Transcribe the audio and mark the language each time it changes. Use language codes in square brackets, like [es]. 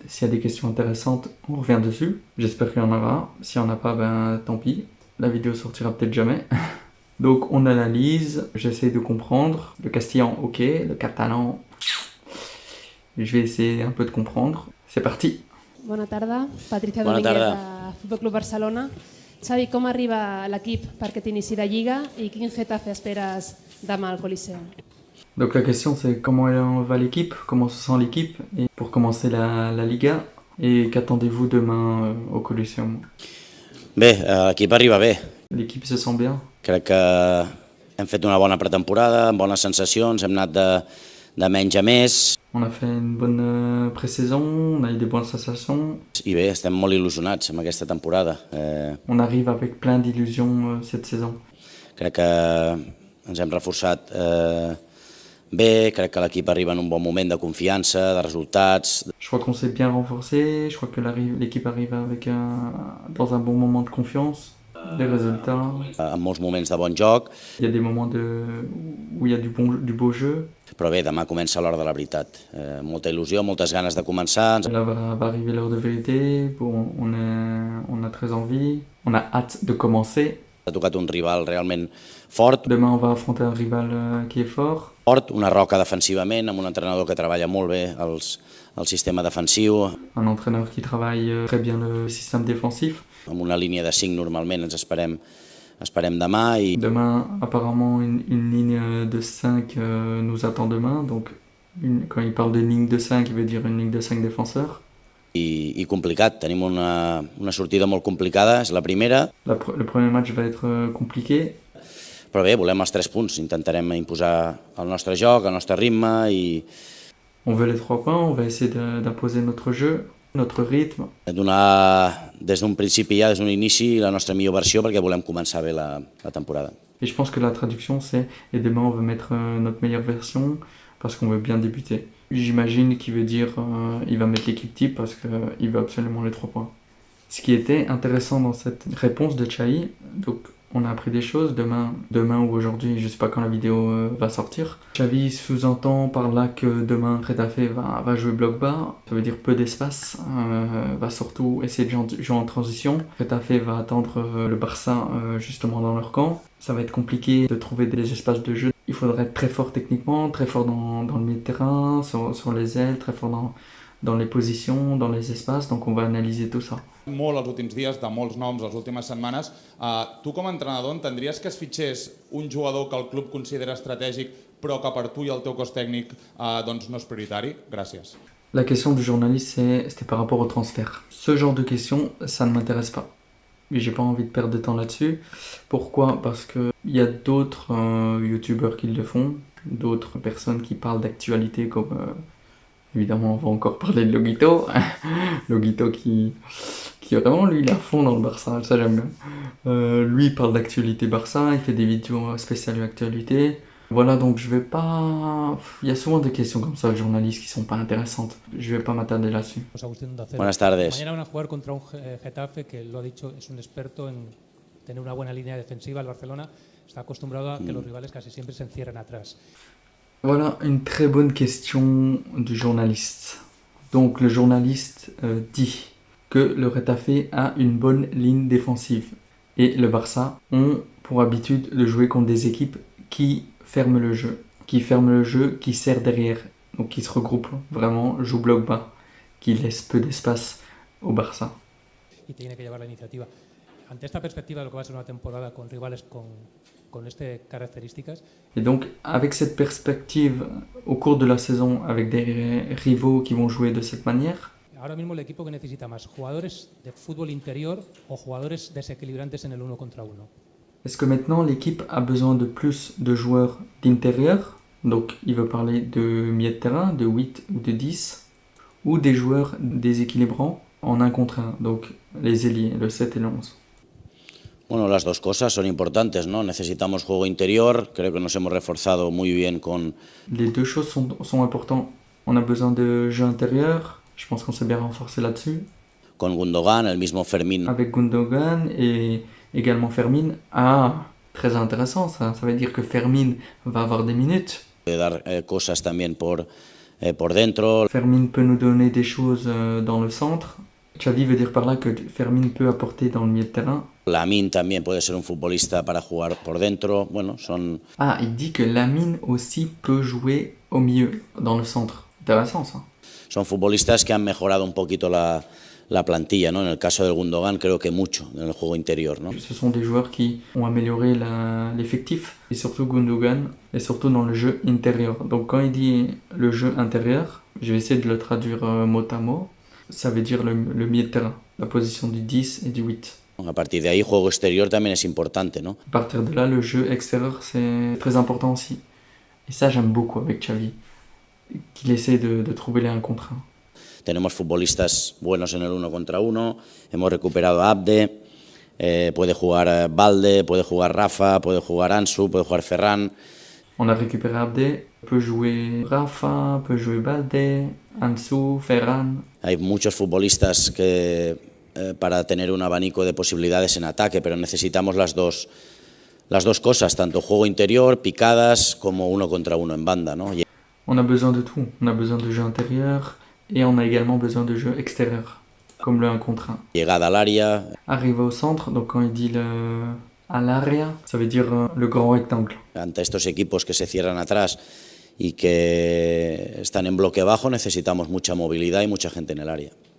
[fr] S'il y a des questions intéressantes, on revient dessus. J'espère qu'il y en aura, s'il n'y en a pas, ben tant pis. La vidéo sortira peut-être jamais. Donc on analyse, j'essaie de comprendre. Le castillan, ok. Le catalan, je vais essayer un peu de comprendre. C'est parti. [ca] Bona tarda, Patricia Bona Domínguez tarda. de Futbol Club Barcelona. Xavi, com arriba l'equip perquè t'inici la Lliga i quin Getafe esperes demà al Coliseu? [fr] Donc la question c'est comment va l'équipe, comment se sent l'équipe et pour commencer la Liga et qu'attendez-vous demain au Coliseum. [ca] Bé, l'equip arriba bé. [fr] L'équipe se sent bien. [ca] Crec que hem fet una bona pretemporada, amb bones sensacions, hem anat de menys a més [fr] On a fait une bonne pré-saison, on a eu des bonnes sensations. [ca] i bé, estem molt il·lusionats amb aquesta temporada. [fr] On arrive avec plein d'illusions cette saison. [ca] Crec que ens hem reforçat bé, crec que l'equip arriba en un bon moment de confiança, de resultats. [fr] Je crois qu'on s'est bien renforcé, je crois que l'équipe arrive avec dans un bon moment de confiance, des résultats. [ca] En molts moments de bon joc, [fr] Il y a des moments où il y a du beau jeu. [ca] però bé, demà comença l'hora de la veritat. Molta il·lusió, moltes ganes de començar. [fr] Là va arriver l'heure de vérité, bon, on a très envie, on a hâte de commencer. [ca] Ha tocat un rival realment fort, [fr] Demain on va affronter un rival qui est fort. [ca] una roca defensivament, amb un entrenador que treballa molt bé el sistema defensiu, [fr] Un entraîneur qui travaille très bien le système défensif. [ca] amb una línia de 5 normalment ens esperem demà i [fr] Demain, apparemment, une ligne de 5 nous attend demain. Donc, quand il parle de ligne de 5, il veut dire une ligne de 5 défenseurs. [ca] complicat. Tenim una sortida molt complicada, és la primera, [fr] Le premier match va être compliqué. [ca] però bé, volem els 3 punts. Intentarem imposar el nostre joc, el nostre ritme i [fr] On veut les 3 points, on va essayer d'imposer notre jeu, notre rythme. [ca] donar des d'un principi ja, des d'un inici, la nostra millor versió perquè volem començar bé la temporada. [fr] Et je pense que la traduction c'est « Et demain on veut mettre notre meilleure version parce qu'on veut bien débuter ». J'imagine qu'il veut dire il va mettre l'équipe type parce qu'il veut absolument les 3 points. Ce qui était intéressant dans cette réponse de Xavi, donc on a appris des choses demain ou aujourd'hui, je sais pas quand la vidéo va sortir. Xavi sous-entend par là que demain Retafe va jouer bloc bas, ça veut dire peu d'espace, va surtout essayer de jouer en transition. Retafe va attendre le Barça justement dans leur camp. Ça va être compliqué de trouver des espaces de jeu. Il faudra être très fort techniquement, très fort dans le milieu de terrain, sur les ailes, très fort dans les positions, dans les espaces, donc on va analyser tout ça. [ca] Molt els últims dies, de molts noms, les últimes setmanes. Tu com a entrenador entendries que es fitxés un jugador que el club considera estratègic però que per tu i el teu cos tècnic doncs no és prioritari? Gràcies. [fr] La question du journaliste, c'était par rapport au transfert. Ce genre de questions, ça ne m'intéresse pas. Et j'ai pas envie de perdre de temps là-dessus. Pourquoi? Parce qu'il y a d'autres youtubeurs qui le font, d'autres personnes qui parlent d'actualité comme... évidemment, on va encore parler de Loguito. Loguito qui vraiment, lui, il est à fond dans le Barça, ça j'aime bien. Lui, il parle d'actualité Barça, il fait des vidéos spéciales d'actualité. Voilà, donc je vais pas... Il y a souvent des questions comme ça, de journalistes qui sont pas intéressantes. Je vais pas m'attarder là-dessus. [es] Buenas tardes. Mañana van a jugar contra un Getafe que, lo ha dicho, es un experto en tener una buena línea defensiva. El Barcelona está acostumbrado a que los rivales casi siempre se encierren atrás. [fr] Voilà une très bonne question du journaliste. Donc le journaliste dit que le Retafe a une bonne ligne défensive et le Barça ont pour habitude de jouer contre des équipes qui ferment le jeu, qui serrent derrière, donc qui se regroupent vraiment, jouent bloc bas, qui laissent peu d'espace au Barça. [es] Y tiene que llevar la iniciativa. Ante esta perspectiva de lo que va a ser una temporada con rivales con estas características. [fr] Et donc avec cette perspective au cours de la saison, avec des rivaux qui vont jouer de cette manière, [es] Ahora mismo el equipo que necesita más jugadores de fútbol interior o jugadores desequilibrantes en el 1 contra 1. [fr] est-ce que maintenant l'équipe a besoin de plus de joueurs d'intérieur? Donc il veut parler de milieu de terrain, de 8 ou de 10, ou des joueurs déséquilibrants en 1 contre 1, donc les ailiers, le 7 et le 11. [es] Bueno, las dos cosas son importantes, ¿no? Necesitamos juego interior, creo que nos hemos reforzado muy bien con... [fr] Les deux choses sont importantes. On a besoin de jeu intérieur, je pense qu'on s'est bien renforcé là-dessus. [es] Con Gundogan, el mismo Fermín. [fr] Avec Gundogan et également Fermín. Ah, très intéressant ça. Ça veut dire que Fermín va avoir des minutes. [es] De dar cosas también por dentro. [fr] Fermín peut nous donner des choses dans le centre. Xavi veut dire par là que Fermín peut apporter dans le milieu de terrain. [es] Lamine también puede ser un futbolista para jugar por dentro. Bueno, son... [fr] Ah, il dit que Lamine aussi peut jouer au milieu, dans le centre. Intéressant ça. [es] Son futbolistas que han mejorado un poquito la plantilla, ¿no? En el caso del Gundogan creo que mucho en el juego interior, ¿no? [fr] Ce sont des joueurs qui ont amélioré l'effectif, et surtout Gundogan, et surtout dans le jeu intérieur. Donc quand il dit le jeu intérieur, je vais essayer de le traduire mot à mot, ça veut dire le milieu de terrain, la position du 10 et du 8. [es] A partir de ahí, juego exterior también es importante, ¿no? [fr] À partir de là, le jeu extérieur, c'est très important aussi. Et ça, j'aime beaucoup avec Xavi, qu'il essaie de trouver les 1 contre 1. [es] Tenemos futbolistas buenos en el 1 contra 1, hemos recuperado a Abde, puede jugar Balde, puede jugar Rafa, puede jugar Ansu, puede jugar Ferran. [fr] On a récupéré Abde, peut jouer Rafa, peut jouer Balde, Ansu, Ferran. [es] Hay muchos futbolistas que para tener un abanico de posibilidades en ataque, pero necesitamos las dos cosas, tanto juego interior, picadas, como 1 contra 1 en banda, ¿no? [fr] On a besoin de tout. On a besoin de jeu intérieur et on a également besoin de jeu extérieur, comme le 1 contre 1. [es] Llegada al área. [fr] Arriver au centre, donc quand il dit à l'area, ça veut dire le grand rectangle. [es] Ante estos equipos que se cierran atrás y que están en bloque bajo, necesitamos mucha movilidad y mucha gente en el área.